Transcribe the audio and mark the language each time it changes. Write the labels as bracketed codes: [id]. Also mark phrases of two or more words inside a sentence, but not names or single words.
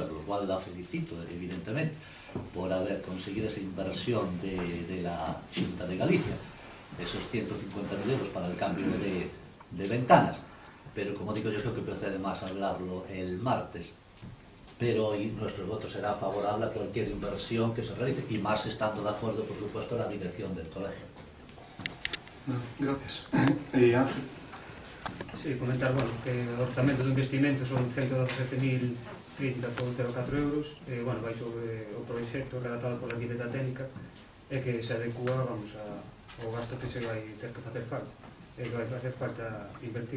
[es] Por lo cual la felicito, evidentemente, por haber conseguido esa inversión de la Xunta de Galicia, esos 150.000 euros para el cambio de ventanas. Pero, como digo, yo creo que procede más a hablarlo el martes. Pero hoy nuestro voto será favorable a cualquier inversión que se realice, y más estando de acuerdo, por supuesto, la dirección del colegio. Gracias. Ángel? [gl] Sí, comentar, bueno, que o orzamento do investimento son 117.030,04 euros, vai sobre o proxecto redactado pola arquitecta técnica e que se adecua, ao gasto que se vai ter que facer falta, e que vai facer falta invertir.